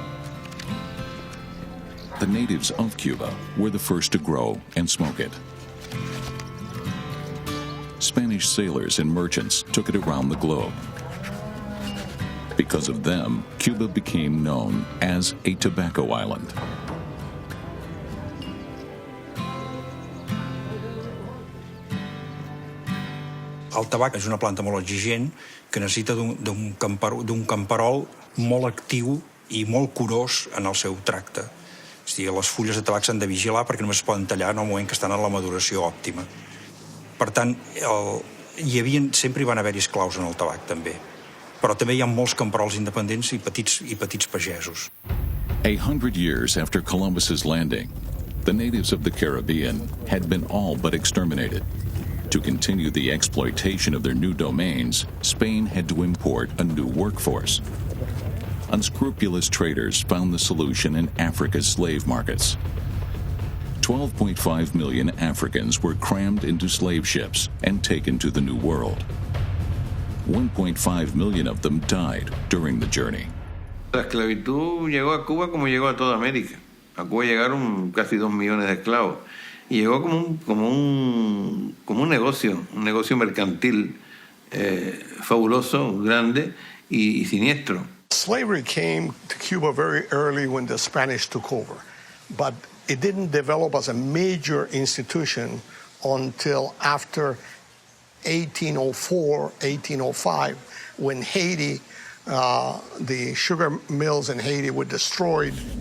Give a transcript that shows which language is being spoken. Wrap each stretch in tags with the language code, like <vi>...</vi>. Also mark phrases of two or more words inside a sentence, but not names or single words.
<en>The natives of Cuba were the first to grow and smoke it. Spanish sailors and merchants took it around the globe. Because of them, Cuba became known as a tobacco island.</en> <ca>El tabac és una planta molt exigent que necessita d'un camperol molt actiu i molt curós en el seu tracte. És a dir, les fulles de tabac s'han de vigilar perquè només es poden tallar en el moment que estan en la maduració òptima. Per tant, sempre hi van haver esclaus en el tabac, també. Però també hi ha molts camperols independents i petits pagesos.</ca> <en>100 years after Columbus's landing, the natives of the Caribbean had been all but exterminated. To continue the exploitation of their new domains, Spain had to import a new workforce. Unscrupulous traders found the solution in Africa's slave markets. 12.5 million Africans were crammed into slave ships and taken to the New World. 1.5 million of them died during the journey.</en> <es>La esclavitud llegó a Cuba como llegó a toda América. A Cuba llegaron casi 2 millones de esclavos. Y llegó como un negocio mercantil fabuloso, grande y siniestro.</es> <en>Slavery came to Cuba very early when the Spanish took over, but it didn't develop as a major institution until after 1804, 1805, when Haiti, the sugar mills in Haiti were destroyed.</en>